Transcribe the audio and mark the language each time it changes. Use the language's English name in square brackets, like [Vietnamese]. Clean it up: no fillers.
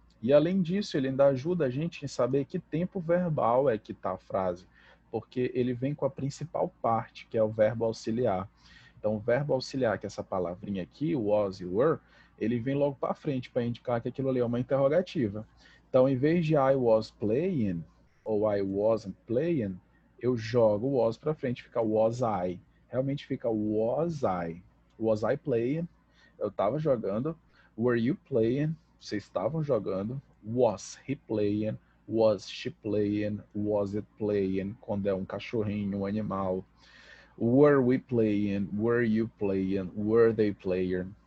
[Portuguese] E além disso, ele ainda ajuda a gente em saber que tempo verbal é que está a frase, porque ele vem com a principal parte, que é o verbo auxiliar. Então, o verbo auxiliar, que é essa palavrinha aqui, was e were, ele vem logo para frente para indicar que aquilo ali é uma interrogativa. Então, em vez de [English] I was playing, [Portuguese] ou [English] I wasn't playing, [Portuguese] eu jogo o was para frente, fica was I. Realmente fica [English] was I. Was I playing? [Portuguese] Eu estava jogando. [English] Were you playing? [Portuguese] Vocês estavam jogando. [English] Was he playing? Was she playing? Was it playing? [Portuguese] Quando é um cachorrinho, um animal. [English] Were we playing? Were you playing? Were they playing?